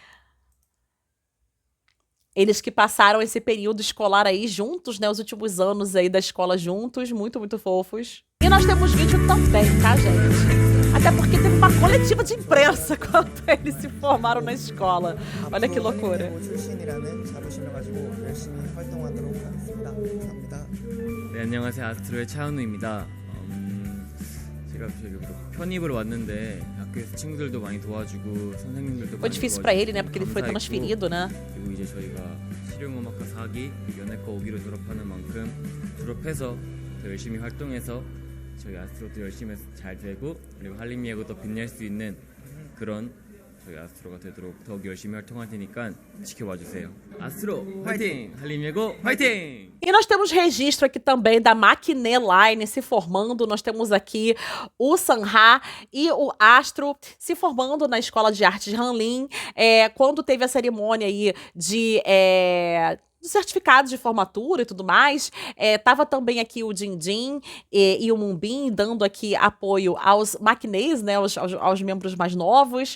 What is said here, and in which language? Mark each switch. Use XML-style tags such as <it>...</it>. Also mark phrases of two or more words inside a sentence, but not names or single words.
<pt>Eles que passaram esse período escolar aí juntos, né, os últimos anos aí da escola juntos, muito, muito fofos. E nós temos vídeo também, tá, gente? Até porque teve uma coletiva de imprensa quando eles se formaram na escola. Olha que loucura.</pt> <ko>네, 안녕하세요. 아스트로의 차은우입니다. 제가 편입으로 왔는데 학교에서 친구들도 많이 도와주고 선생님들도</ko> <pt>Foi</pt> <ko>많이</ko> <pt>difícil pra ele, né?</pt> <ko>도와주고</ko> <pt>Porque ele foi transferido, né?</pt> <ko>그리고 이제 저희가 실용음악과 4기 연예과 5기로 졸업하는 만큼 졸업해서 더 열심히 활동해서 저희 아스트로도 열심히 잘 되고 그리고 한림 예고도 빛낼 수 있는 그런 저희 아스트로가 되도록 더욱 열심히 활동할 테니까 지켜봐 주세요. 아스트로 화이팅! 한림 예고 화이팅!</ko> <pt>E nós temos registro aqui também da Maknae Line se formando. Nós temos aqui o Sun-ha e o Astro se formando na Escola de Artes Hanlin. Quando teve a cerimônia aí de certificados de formatura e tudo mais, tava também aqui o Jinjin e o Moonbin dando aqui apoio aos Maknaes, né, aos membros mais novos.</pt>